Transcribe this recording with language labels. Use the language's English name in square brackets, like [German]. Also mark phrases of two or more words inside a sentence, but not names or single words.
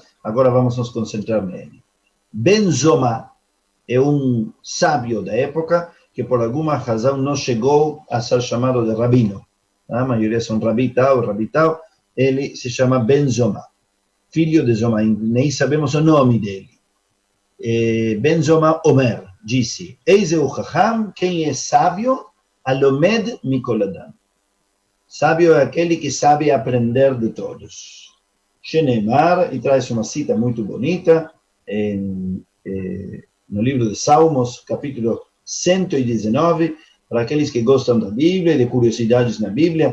[Portuguese] Agora vamos nos concentrar nele. Ben Zoma é um sábio da época que por alguma razão não chegou a ser chamado de rabino. A maioria são rabi tal. Ele se chama Ben Zoma, filho de Zoma, nem sabemos o nome dele. Ben Zoma Omer disse: Eis o Chacham, quem é sábio, [Hebrew] alomed mikol adam. [Portuguese] Sábio é aquele que sabe aprender de todos. Shenemar, e traz uma cita muito bonita, no livro de Salmos, capítulo 119, para aqueles que gostam da Bíblia e de curiosidades na Bíblia.